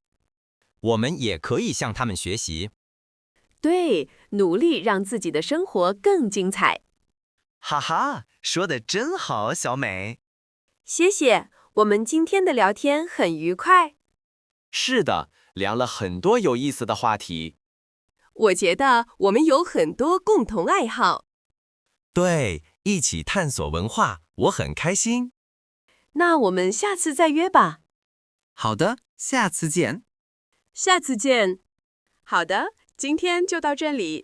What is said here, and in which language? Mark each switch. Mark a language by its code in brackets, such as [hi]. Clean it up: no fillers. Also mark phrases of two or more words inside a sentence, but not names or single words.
[zh] 我們也可以向他們學習。對，努力讓自己的生活更精彩。哈哈，說得真好，小美。謝謝，我們今天的聊天很愉快。是的，聊了很多有意思的話題。我覺得我們有很多共同愛好。對，一起探索文化，我很開心。那我們下次再約吧。好的，下次見。下次見。好的，今天就到這裡。